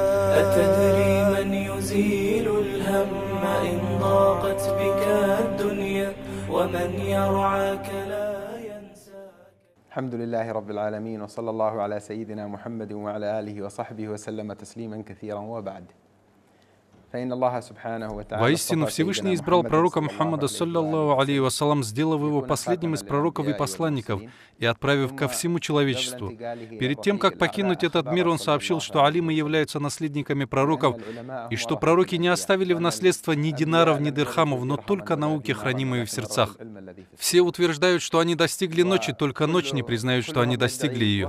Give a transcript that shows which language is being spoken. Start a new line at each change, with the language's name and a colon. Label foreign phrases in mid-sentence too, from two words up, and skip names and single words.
Arabic: أتدري من يزيل الهم إن ضاقت بك الدنيا ومن يرعاك لا ينساك. الحمد لله رب العالمين، وصلى الله على سيدنا محمد وعلى آله وصحبه وسلم تسليما كثيرا. وبعد.
Russian: Воистину, Всевышний избрал пророка Мухаммада,
Arabic: صلى الله عليه وسلم,
Russian: сделав его последним из пророков и посланников и отправив ко всему человечеству. Перед тем, как покинуть этот мир, он сообщил, что алимы являются наследниками пророков, и что пророки не оставили в наследство ни динаров, ни дирхамов, но только науки, хранимые в сердцах. Все утверждают, что они достигли ночи, только ночь не признают, что они достигли ее.